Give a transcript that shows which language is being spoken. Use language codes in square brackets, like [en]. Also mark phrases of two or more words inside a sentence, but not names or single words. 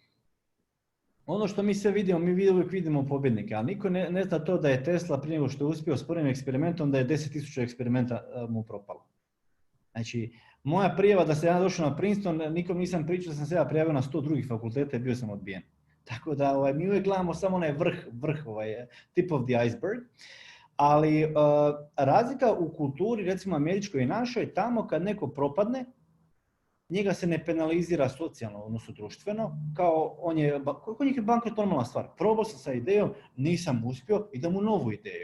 [bs] Ono što mi sve vidimo, mi uvijek vidimo pobjednike, ali niko ne zna to da je Tesla prije nego što je uspio s prvim eksperimentom, da je 10.000 eksperimenta mu propalo. Znači, moja prijava da sam ja došao na Princeton, nikom nisam pričao da sam se ja prijavio na 100 drugih fakulteta i bio sam odbijen. Tako da mi uvijek gledamo samo onaj vrh, [en] tip of the iceberg. [bs] Ali razlika u kulturi, recimo američkoj i našoj, tamo kad neko propadne, njega se ne penalizira socijalno, odnosno društveno, kao kod njih je bankrot normalna stvar. Probao sam sa idejom, nisam uspio, idem u novu ideju.